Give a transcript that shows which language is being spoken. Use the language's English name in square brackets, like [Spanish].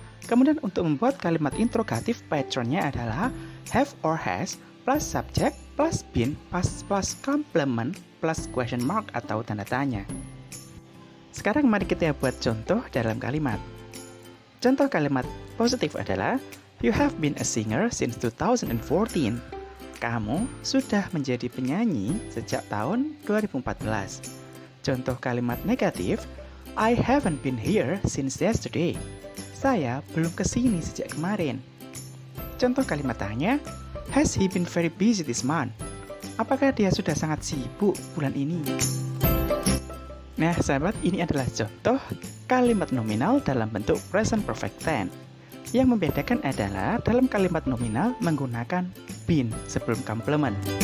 [Indonesian] Kemudian untuk membuat kalimat interrogatif, patternnya adalah [English] have or has plus subject plus been plus complement plus question mark [Indonesian] atau tanda tanya. Sekarang mari kita buat contoh dalam kalimat. Contoh kalimat positif adalah [English] you have been a singer since 2014. [Indonesian] Kamu sudah menjadi penyanyi sejak tahun 2014. Contoh kalimat negatif, [English] I haven't been here since yesterday. [Indonesian] Saya belum kesini sejak kemarin. Contoh kalimat tanya, [English] has he been very busy this month? [Indonesian] Apakah dia sudah sangat sibuk bulan ini? Nah, sahabat, ini adalah contoh kalimat nominal dalam bentuk present perfect tense. Yang membedakan adalah dalam kalimat nominal menggunakan been sebelum complement.